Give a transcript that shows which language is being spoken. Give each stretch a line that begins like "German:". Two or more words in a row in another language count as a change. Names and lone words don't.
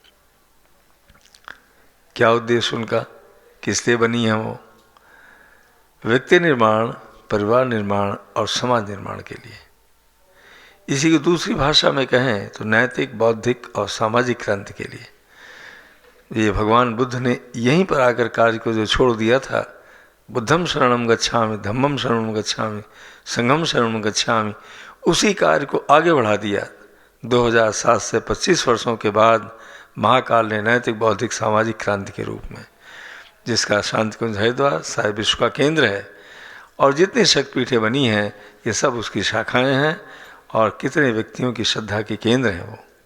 Hindi: क्या उद्देश्य उनका, किस लिए बनी है वो? व्यक्ति निर्माण, परिवार निर्माण और समाज निर्माण के लिए। इसी की दूसरी भाषा में कहें तो नैतिक, बौद्धिक और सामाजिक क्रांति के लिए। ये भगवान बुद्ध ने यहीं पर आकर कार्य को जो छोड़ दिया था,
Pali: बुद्धम शरणम गच्छामि, धम्मम शरणम गच्छामि, संघम शरणम गच्छामि,
Hindi: उसी कार्य को आगे बढ़ा दिया। 2007 से 25 वर्षों के बाद महाकाल ने नैतिक, बौद्धिक, सामाजिक क्रांति के रूप में, जिसका शांति कुंज हरिद्वार सारे विश्व का केंद्र है, और जितनी शक्तिपीठें बनी हैं ये सब उसकी शाखाएं हैं, और कितने व्यक्तियों की श्रद्धा के केंद्र हैं वो।